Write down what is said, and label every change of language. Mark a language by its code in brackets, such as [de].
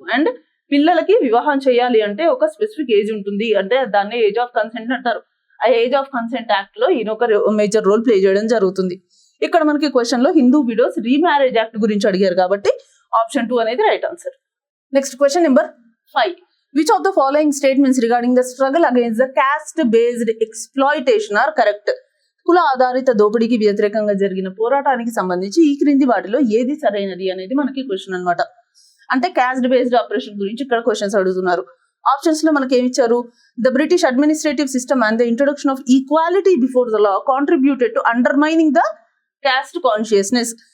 [te] And పిల్లలకి వివాహం చేయాలి అంటే ఒక స్పెసిఫిక్ ఏజ్ ఉంటుంది, అంటే దాన్ని ఏజ్ ఆఫ్ కన్సెంట్ అంటారు. ఆ ఏజ్ ఆఫ్ కన్సెంట్ యాక్ట్ లో ఈయన ఒక మేజర్ రోల్ ప్లే చేయడం జరుగుతుంది. ఇక్కడ మనకి క్వశ్చన్ లో హిందూ విడోస్ రీమ్యారేజ్ యాక్ట్ గురించి అడిగారు కాబట్టి ఆప్షన్ 2 అనేది right answer. Next question number 5. [en] Which of the following statements regarding the struggle against the caste-based exploitation are correct? [te] కుల ఆధారిత దోపిడీకి వ్యతిరేకంగా జరిగిన పోరాటానికి సంబంధించి ఈ క్రింది వాటిలో ఏది సరైనది అనేది మనకి క్వశ్చన్ అనమాట. అంటే క్యాస్ట్ బేస్డ్ ఆపరేషన్ గురించి ఇక్కడ క్వశ్చన్స్ అడుగుతున్నారు. ఆప్షన్స్ లో మనకి ఏమి ఇచ్చారు? [en] The British administrative system and the introduction of equality before the law contributed to undermining the caste consciousness.